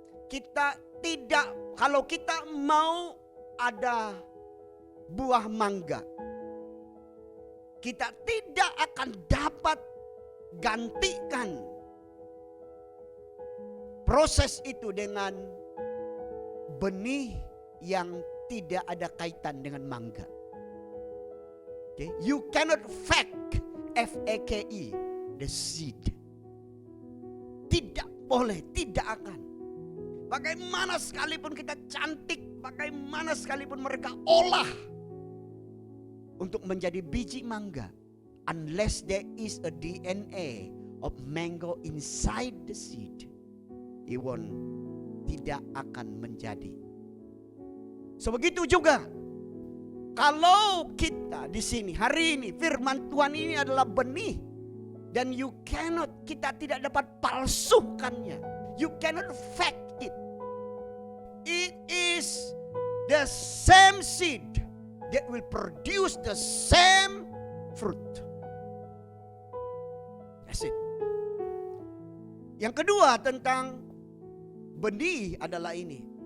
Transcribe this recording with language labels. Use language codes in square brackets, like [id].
[id] Kita tidak, kalau kita mau ada buah mangga, kita tidak akan dapat gantikan proses itu dengan benih yang tidak ada kaitan dengan mangga. [en] You cannot fake, F-A-K-E, the seed. [id] Tidak boleh, tidak akan. Bagaimana sekalipun kita cantik, bagaimana sekalipun mereka olah untuk menjadi biji mangga, [en] unless there is a DNA of mango inside the seed, [id] tidak akan menjadi. Sebegitu juga kalau kita di sini hari ini, firman Tuhan ini adalah benih, dan kita tidak dapat palsukannya. [en] You cannot fake it. It is the same seed that will produce the same fruit. That's it. [id] Yang kedua tentang benih adalah ini.